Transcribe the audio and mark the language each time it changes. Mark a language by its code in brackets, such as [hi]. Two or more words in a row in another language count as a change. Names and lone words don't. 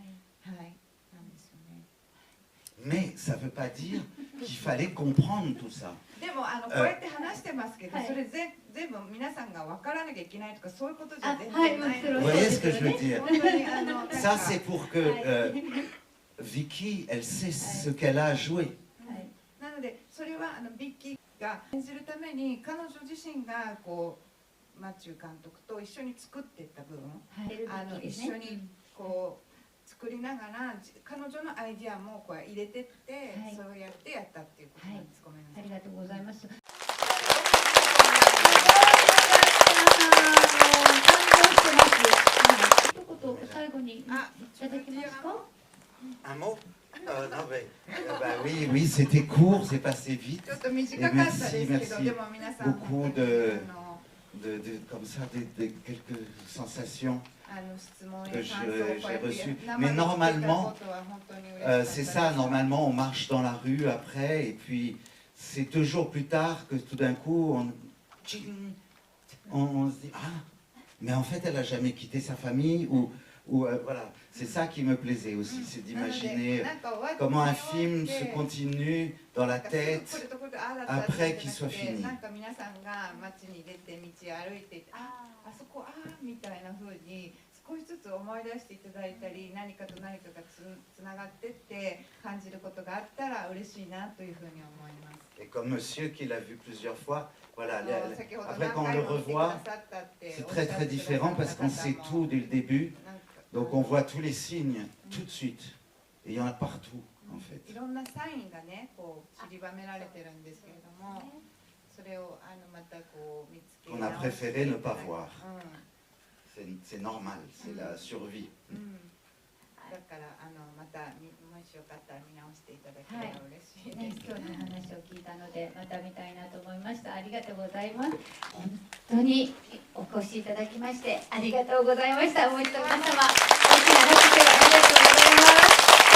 [ja] はい、なんですよね。 [fr] Mais ça ne veut pas dire qu'il fallait comprendre tout ça. [ja] でもこうやって話してますけど、それ全部皆さんが分からなきゃいけないとかそういうことじゃ全然ないので。 [fr] Vous voyez ce que je veux dire? [ja] 本当に [fr] Ça c'est pour que Vicky, elle sait ce qu'elle a à jouer. [ja] なのでそれはビッキーが演じるために彼女自身がこうマチュー監督と一緒に作っていった部分、一緒にこう作りながら彼女のアイディアもこう入れてって、そうやってやったっていうことなんです。ごめんなさい。ありがとうございます。一言最後にいただけますか。 [fr] Un mot? Non, mais, oui, oui, c'était court, c'est passé vite. Et merci beaucoup comme ça, de quelques sensations que j'ai reçues. Mais normalement, c'est ça, normalement, on marche dans la rue après, et puis c'est toujours plus tard que tout d'un coup, on se dit, ah, mais en fait, elle n'a jamais quitté sa famille, ou voilà, c'est ça qui me plaisait aussi, c'est d'imaginer comment un film se continue dans la tête après qu'il soit fini. [ja] 少しずつ思い出していただいたり、何かと何かがつながってって感じることがあったら嬉しいなというふうに思います。 [fr] Et comme monsieur qui l'a vu plusieurs fois, voilà, après quand on le revoit, c'est très très différent parce qu'on sait tout dès le début, donc on voit tous les signes tout de suite, et il y en a partout en fait. [ja] いろんなサインがね、こう散りばめられてるんですけれども、それをまたこう見つけ。 [fr] On a préféré ne pas voir. C'est normal, c'est la survie. [ja] だからまたもしよかったら見直していただければ嬉しいです。今日の話を聞いたのでまた見たいなと思いました。ありがとうございます。本当にお越しいただきましてありがとうございました。もう一度皆様大きな拍手ありがとうございます。